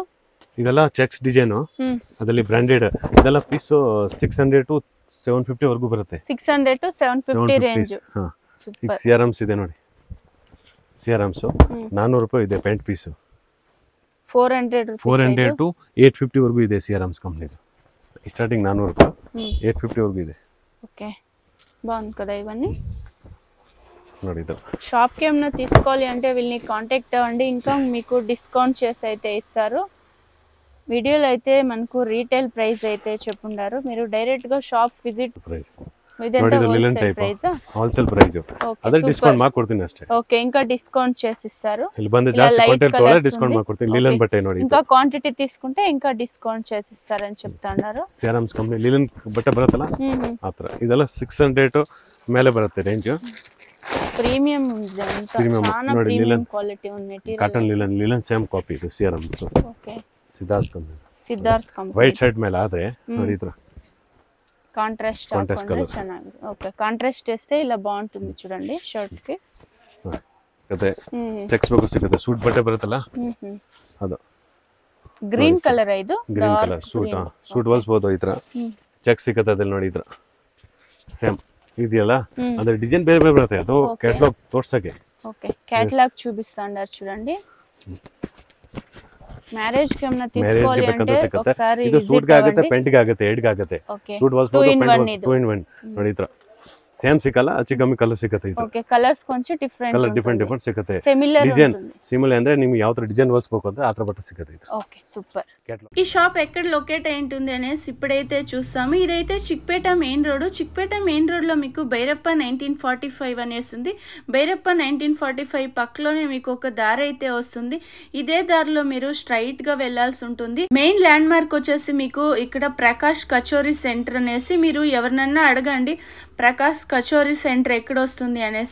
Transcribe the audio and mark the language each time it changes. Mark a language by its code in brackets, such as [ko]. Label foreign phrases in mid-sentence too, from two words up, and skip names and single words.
[kn] ಇದೆಲ್ಲ [en] checks design, [kn] ಅದರಲ್ಲಿ ಬ್ರಾಂಡೆಡ್. ಇದೆಲ್ಲ ಪೀಸ್ 600 to 750 ವರೆಗೂ ಬರುತ್ತೆ. 600 to 750 ರೇಂಜ್. ಈಗ ಸಿಆರ್ಎಮ್ಸ್ ಇದೆ ನೋಡಿ, ಸಿಆರ್ಎಮ್ಸ್ 400 ರೂಪಾಯಿ ಇದೆ [en] pant piece. [kn] 400 to 850 ವರೆಗೂ ಇದೆ ಸಿಆರ್ಎಮ್ಸ್ ಕಂಪನಿ. [te] స్టార్టింగ్ 400 ರೂಪಾಯಿ 850 వరకు ಇದೆ. ఓకే బాగుంది కదా ఇవన్నీ. [kn] ನೋಡಿ ಇದು [te] షాప్ కి ఏమైనా తీసుకోవాలి అంటే వీళ్ళని కాంటాక్ట్ అవ్వండి, ఇంకా మీకు డిస్కౌంట్ చేసి అయితే ఇస్తారు. వీడియోలో అయితే మనకు [en] retail price [te] అయితే చెప్పుండారు, మీరు డైరెక్ట్ గా [en] shop visit [te] ప్రైస్ [en] wholesale price [kn] ಅದೇ ಡಿಸ್ಕೌಂಟ್ ಮಾಡ್ಕೊಡ್ತೀನಿ ಅಷ್ಟೇ. [te] ಓಕೆ ఇంకా డిస్కౌంట్ చేసి ఇస్తారు. [kn] ಇಲ್ಲಿ ಬಂದು ಜಾಸ್ತಿ ಕ್ವಾಂಟಿಟಿ ತಗೊಳ್ಳೆ ಡಿಸ್ಕೌಂಟ್ ಮಾಡ್ಕೊಡ್ತೀನಿ. ಲಿಲನ್ ಬಟ್ಟೆ ನೋಡಿ, [te] ఇంకా ಕ್ವಾಂಟಿಟಿ తీసుకుంటే ఇంకా డిస్కౌంಟ್ చేసి ఇస్తారని చెప్తున్నారు. [kn] ಸಿಆರ್ಎಮ್ಸ್ ಕಂಪನಿ ಲಿಲನ್ ಬಟ್ಟೆ ಬರುತ್ತಲ್ಲ ಆತರ. ಇದೆಲ್ಲ 600 ಮೇಲೆ ಬರುತ್ತೆ ರೇಂಜ್. ಪ್ರೀಮಿಯಂ ಇದೆ ಅಂತ, చాలా [en] premium quality [kn] ಒಂದು ಮೆಟೀರಿಯಲ್. [en] cotton linen same copy [kn] ಇದು ಸಿಆರ್ಎಮ್ಸ್. ಓಕೆ ಸಿದ್ಧಾರ್ಥ್ ಕಂಪನಿ [en] white shirt [kn] ಮೇಲೆ ಆದ್ರೆ ನೋಡಿ ಇದ್ರ [en] contrast color [kn] ಚೆನ್ನಾಗಿದೆ. [te] ఓకే కాంట్రాస్ట్ చేస్తే ఇలా బాగుంటుంది చూడండి షర్ట్ కి. [kn] ಮತ್ತೆ ಚೆಕ್ಸ್ ಬೇಕು ಸಿಗುತ್ತೆ, ಸೂಟ್ ಬಟ್ಟೆ ಬರುತ್ತಲ್ಲ ಅದು [en] green color. [kn] ಇದು [en] green color suit [kn] ಹೊಲಿಸಬಹುದು. ಈ ತರ ಚೆಕ್ ಸಿಗುತ್ತೆ ಅದ್ರಲ್ಲಿ ನೋಡಿ. ಈ ತರ ಸೇಮ್ ಇದೆಯಲ್ಲ, ಅದ್ರ ಡಿಸೈನ್ ಬೇರೆ ಬೇರೆ ಬರುತ್ತೆ. ಅದು ಕ್ಯಾಟಲಾಗ್ ತೋರ್ಸಕ್ಕೆ. [te] ఓకే క్యాటలాగ్ చూపిస్తాండారు చూడండి. మ్యారేజ్ కి ఏమన్నా తీసుకోవాలి అంటే ఒకసారి [kn] ಇದು ಸೂಟ್ ಗೆ ಆಗುತ್ತೆ, ಪ್ಯಾಂಟ್ ಗೆ ಆಗುತ್ತೆ, ಹೆಡ್ ಗೆ ಆಗುತ್ತೆ. ಸೂಟ್ ಹೊಲಿಸಬಹುದು, ಪ್ಯಾಂಟ್ 2 in 1 ನೋಡಿ. ಈ ತರ ಸೇಮ್ ಸಿಕ್ಕಲ್ಲ, ಹೆಚ್ಚು ಕಮ್ಮಿ ಕಲರ್ ಸಿಗುತ್ತೆ. ಇದು ಓಕೆ ಕಲರ್ಸ್ ಕೊಂಚ ಡಿಫರೆಂಟ್, [en] color different [kn] ಸಿಗುತ್ತೆ. ಸಿಮಿಲರ್ [en] design similar [kn] ಅಂದ್ರೆ ನಿಮಗೆ ಯಾವ ತರ ಡಿಸೈನ್ ಹೊಲಿಸಬೇಕು ಅಂದ್ರೆ ಆ ತರ ಬಟ್ಟೆ ಸಿಗುತ್ತೆ. ಇದು [te] ఓకే సూపర్. ఈ షాప్ ఎక్కడ లొకేట్ అయి ఉంటుంది అనేసి ఇప్పుడైతే చూస్తాము. ఇదైతే చిక్పేట [en] main road. [te] చిక్పేట [en] main road [te] లో మీకు భైరప్ప 1945 అనేసి ఉంది. భైరప్ప 1945 పక్కలోనే మీకు ఒక దారి అయితే వస్తుంది. ఇదే దారిలో మీరు స్ట్రైట్ గా వెళ్లాల్సి ఉంటుంది. [en] main land mark [te] వచ్చేసి మీకు ఇక్కడ ప్రకాష్ కచోరీ సెంటర్ అనేసి, మీరు ఎవరినన్నా అడగండి ప్రకాష్ కచోరీ సెంటర్ ఎక్కడ వస్తుంది అనేసి.